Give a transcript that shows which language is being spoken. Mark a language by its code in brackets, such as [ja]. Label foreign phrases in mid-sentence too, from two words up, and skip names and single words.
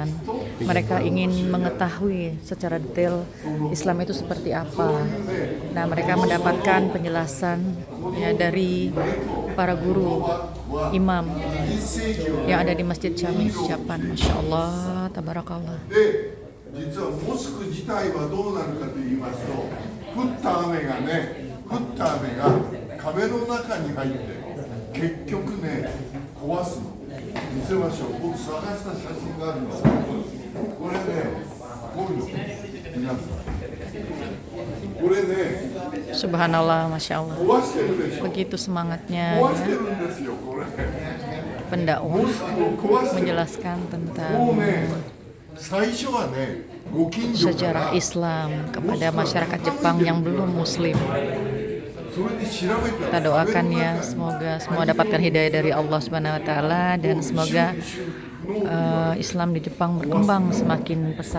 [id] Mereka ingin mengetahui secara detail Islam itu seperti apa. Nah, mereka mendapatkan penjelasan ya dari para guru, imam yang ada di Masjid Chami Jepang. [ar] ما شاء الله، تبارك الله. [ja] 実はモスク自体はどうなるかと言いますと、降った雨が壁の中に入って結局ね壊すの。見せましょう。僕探した写真があるの。これね、こういうの皆さん。これね。 [ar] سبحان الله، ما شاء الله. [ja] 壊してるでしょ。 [id] Begitu semangatnya [ja] 壊してるんですよこれ。 [id] pendakwah menjelaskan tentang sejarah Islam kepada masyarakat Jepang yang belum muslim. Kita doakan ya, semoga semua dapatkan hidayah dari [ar] الله سبحانه وتعالى [id] dan semoga Islam di Jepang berkembang semakin pesat.